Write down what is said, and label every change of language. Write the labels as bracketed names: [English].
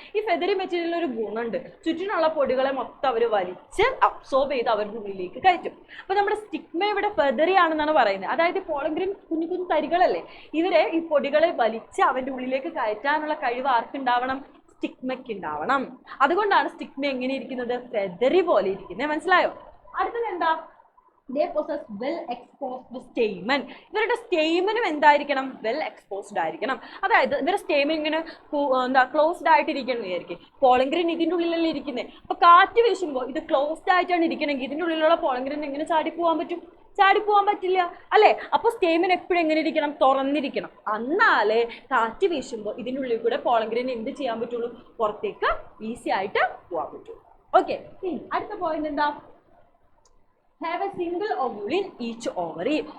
[Malayalam] ഈ feathery material ഒരു ഗുണമുണ്ട്, ചുറ്റിനുള്ള പൊടികളെ മൊത്തം അവർ വലിച്ച് അബ്സോർബ് ചെയ്ത് അവരുടെ ഉള്ളിലേക്ക് കയറ്റും. അപ്പൊ നമ്മുടെ സ്റ്റിഗ്മ ഇവിടെ ഫെദറി ആണെന്നാണ് പറയുന്നത്. അതായത് പോളഗ്രീൻ കുഞ്ഞു കുഞ്ഞു തരികളല്ലേ, ഇവരെ ഈ പൊടികളെ വലിച്ച് അവന്റെ ഉള്ളിലേക്ക് കയറ്റാനുള്ള കഴിവ് ആർക്കുണ്ടാവണം? സ്റ്റിഗ്മയ്ക്ക് ഉണ്ടാവണം. അതുകൊണ്ടാണ് സ്റ്റിഗ്മ എങ്ങനെ ഇരിക്കുന്നത്? ഫെദറി പോലെ ഇരിക്കുന്നത്. മനസ്സിലായോ? അടുത്തത് എന്താ? [English] They possess well exposed stamen. [Malayalam] ഇവരുടെ സ്റ്റേമനും എന്തായിരിക്കണം? വെൽ എക്സ്പോസ്ഡ് ആയിരിക്കണം. അതായത് ഇവരുടെ സ്റ്റേമൻ ഇങ്ങനെ എന്താ ക്ലോസ്ഡ് ആയിട്ടിരിക്കണം വിചാരിക്കും. പോളഗ്രീൻ ഇതിൻ്റെ ഉള്ളിലല്ലേ ഇരിക്കുന്നത്. അപ്പൊ കാറ്റ് വീശുമ്പോൾ ഇത് ക്ലോസ്ഡ് ആയിട്ടാണ് ഇരിക്കണമെങ്കിൽ ഇതിൻ്റെ ഉള്ളിലുള്ള പോളഗ്രീൻ എങ്ങനെ ചാടിപ്പോവാൻ പറ്റും? ചാടിപ്പോവാൻ പറ്റില്ല അല്ലേ. അപ്പൊ സ്റ്റേമൻ എപ്പോഴും എങ്ങനെ ഇരിക്കണം? തുറന്നിരിക്കണം. എന്നാലേ കാറ്റ് വീശുമ്പോൾ ഇതിൻ്റെ ഉള്ളിൽ കൂടെ പോളഗ്രീൻ എന്ത് ചെയ്യാൻ പറ്റുള്ളൂ? പുറത്തേക്ക് ഈസി ആയിട്ട് പോകാൻ പറ്റുള്ളൂ. ഓക്കെ, അടുത്ത പോയിന്റ് എന്താ? [English] have a single ovule in each ovary.